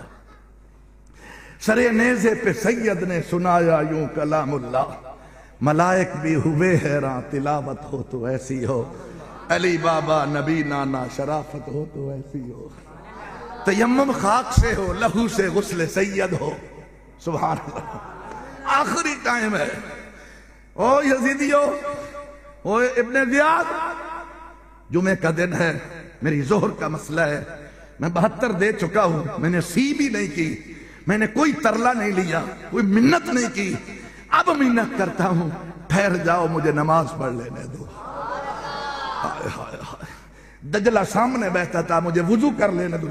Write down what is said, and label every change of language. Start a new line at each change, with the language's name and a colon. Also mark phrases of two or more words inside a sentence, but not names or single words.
Urdu: سرے نیزے پہ سید نے سنایا یوں کلام اللہ، ملائک بھی ہوئے حیراں تلاوت ہو تو ایسی ہو. علی بابا نبی نانا شرافت ہو تو ایسی ہو. تیمم خاک سے ہو، لہو سے غسل سید ہو. سبحان اللہ. آخری ٹائم ہے. او یزیدیو، او ابن زیاد، جمعہ کا دن ہے، میری ظہر کا مسئلہ ہے. میں 72 دے چکا ہوں، میں نے سی بھی نہیں کی، میں نے کوئی ترلا نہیں لیا، کوئی منت نہیں کی. اب منت کرتا ہوں، ٹھہر جاؤ، مجھے نماز پڑھ لینے دو. دجلہ سامنے بہتا تھا، مجھے وضو کر لینے دو.